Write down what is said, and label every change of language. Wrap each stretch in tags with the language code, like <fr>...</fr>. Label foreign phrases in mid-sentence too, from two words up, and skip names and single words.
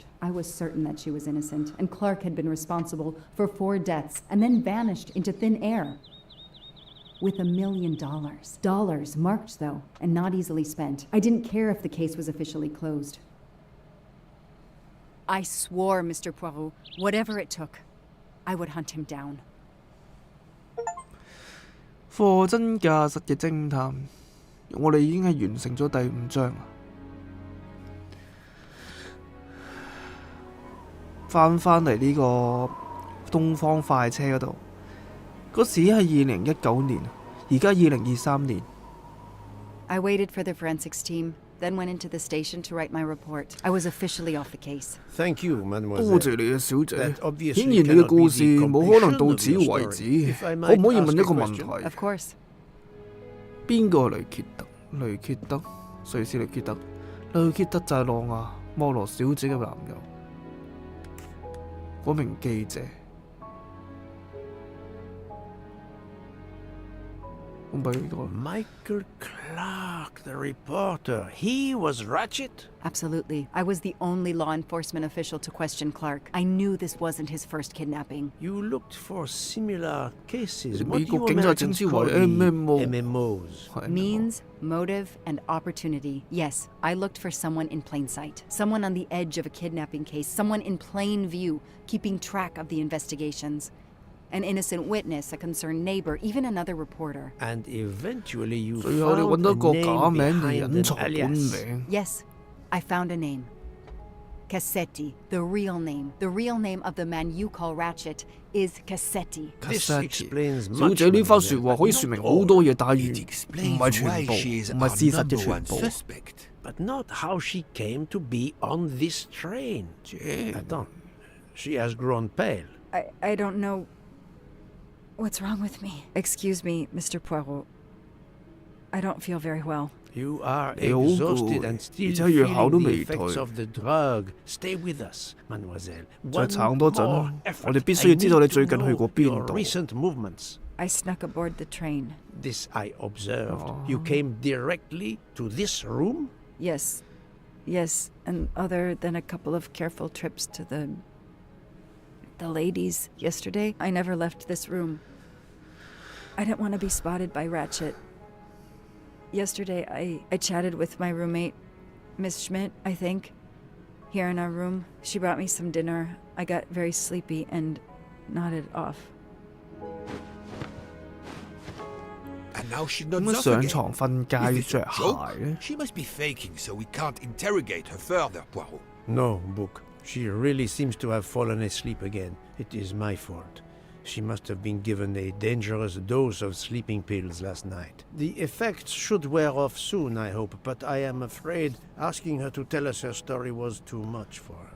<en>I was certain that she was innocent, and Clark had been responsible for 4 deaths and then vanished into thin air. With $1 million. Dollars marked, though, and not easily spent. I didn't care if the case was officially closed. I swore, Mr. Poirot, whatever it took, I would hunt him down.</en> <yue>貨真價實嘅偵探，我哋已經係完成咗第5章。翻嚟呢個東方快車嗰度。嗰時係2019年，而家2023年。</yue> <en>I waited for the forensics team, then went into the station to write my report. I was officially off the case. Thank you, mademoiselle.</en> <yue>多謝你啊，小姐。顯然你嘅故事冇可能到此為止，可唔可以問一個問題</yue> <en>？Of course.</en> <yue>邊個係雷傑特？雷傑德，瑞士雷傑德。雷傑德就係羅亞莫羅小姐嘅男友，嗰名記者。</yue> <en>Michael Clark, the reporter. He was Ratchet? Absolutely. I was the only law enforcement official to question Clark. I knew this wasn't his first kidnapping. You looked for similar cases. What</en> <yue>美</yue> <en>do</en> <yue>國</yue> <en>you</en> <yue>警察稱</yue> <en>Americans</en> <yue>之</yue> <en>call</en> <yue>為</yue> <en>the</en> <yue>MMO。</yue> <en>Means, motive, and opportunity. Yes, I looked for someone in plain sight. Someone on the edge of a kidnapping case. Someone in plain view, keeping track of the investigations. An innocent witness, a concerned neighbor, even another reporter. And eventually you</en> <yue>最後你</yue> <en>found</en> <yue>揾到</yue> <en>a</en> <yue>一個</yue> <en>name</en> <yue>假名嚟</yue> <en>behind</en> <yue>隱</yue> <en>an</en> <yue>藏本</yue> <en>alias.</en> <yue>名。</yue> <en>Yes, I found a name. Cassetti, the real name. The real name of the man you call Ratchet is Cassetti. This explains</en> <yue>小</yue> <en>much,</en> <yue>姐呢番</yue> <en>mademoiselle,</en> <yue>説話</yue> <en>but</en> <yue>可以</yue> <en>not</en> <yue>説明</yue> <en>all.</en> <yue>好多嘢，但係</yue> <en>It</en> <yue>唔</yue> <en>explains</en> <yue>係全</yue> <en>why</en> <yue>部，</yue> <en>she is</en> <yue>唔係</yue> <en>our</en> <yue>事實嘅</yue> <en>number</en> <yue>全</yue> <en>one</en> <yue>部。</yue> <en>suspect. But not how she came to be on this train. Attends, she has grown pale. I don't know what's wrong with me. Excuse me, Mr. Poirot. I don't feel very well. You are</en> <yue>你好</yue> <en>exhausted</en> <yue>攰，</yue> <en>and</en> <yue>而</yue> <en>still</en> <yue>且藥效</yue> <en>feeling</en> <yue>都</yue> <en>the</en> <yue>未</yue> <en>effects</en> <yue>退。</yue> <en>of the drug. Stay with us, mademoiselle.</en> <yue>再</yue> <en>One</en> <yue>撐多陣</yue> <en>more</en> <yue>啦，</yue> <en>effort.</en> <yue>我哋必須要知道</yue> <en>I</en> <yue>你</yue> <en>need</en> <yue>最</yue> <en>to</en> <yue>近去過</yue> <en>know</en> <yue>邊</yue> <en>your</en> <yue>度。</yue> <en>recent movements. I snuck aboard the train. This I observed. You came directly to this room? Yes. Yes, and other than a couple of careful trips to the ladies yesterday, I never left this room. I didn't want to be spotted by Ratchet. Yesterday, I chatted with my roommate, Miss Schmidt, I think, here in our room. She brought me some dinner. I got very sleepy and nodded off. And now she</en> <yue>點</yue> <en>nods</en> <yue>解</yue> <en>off</en> <yue>上</yue> <en>again.</en> <yue>床瞓</yue> <en>Is</en> <yue>覺</yue> <en>this</en> <yue>着</yue> <en>a joke?</en> <yue>鞋咧？</yue> <en>She must be faking so we can't interrogate her further, Poirot. No, Book. She really seems to have fallen asleep again. It is my fault. She must have been given a dangerous dose of sleeping pills last night. The effects should wear off soon, I hope, but I am afraid asking her to tell us her story was too much for her.</en>